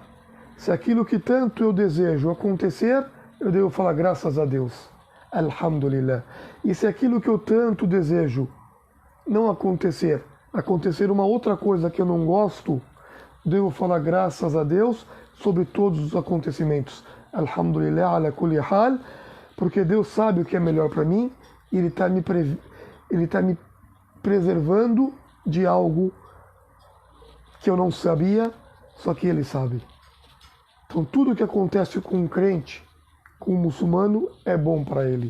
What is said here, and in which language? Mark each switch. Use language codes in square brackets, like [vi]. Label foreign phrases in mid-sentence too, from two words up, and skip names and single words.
[pt] Se aquilo que tanto eu desejo acontecer, eu devo falar graças a Deus. Alhamdulillah. E se aquilo que eu tanto desejo não acontecer, acontecer uma outra coisa que eu não gosto, devo falar graças a Deus sobre todos os acontecimentos. [ar] الحمد لله على كل حال, [pt] porque Deus sabe o que é melhor para mim e Ele está me preservando de algo que eu não sabia, só que Ele sabe. Então tudo que acontece com um crente, com um muçulmano, é bom para ele.